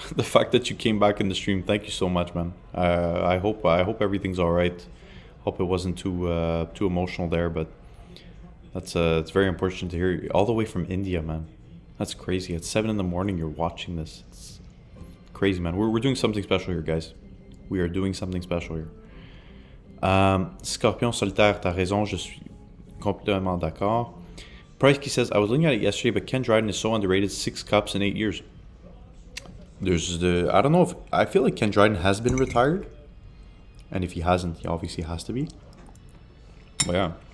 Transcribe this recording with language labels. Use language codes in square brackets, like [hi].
[en] The fact that you came back in the stream, thank you so much, man. I hope everything's all right. Hope it wasn't too emotional there, but that's it's very important to hear. All the way from India, man. That's crazy. At 7 in the morning, you're watching this. It's crazy, man. We're doing something special here, guys. We are doing something special here. [fr] Scorpion Solitaire, t'as raison, je suis complètement d'accord. [en] Price qui says, I was looking at it yesterday, but Ken Dryden is so underrated. 6 cups in 8 years. There's I don't know if, I feel like Ken Dryden has been retired. And if he hasn't, he obviously has to be. But yeah.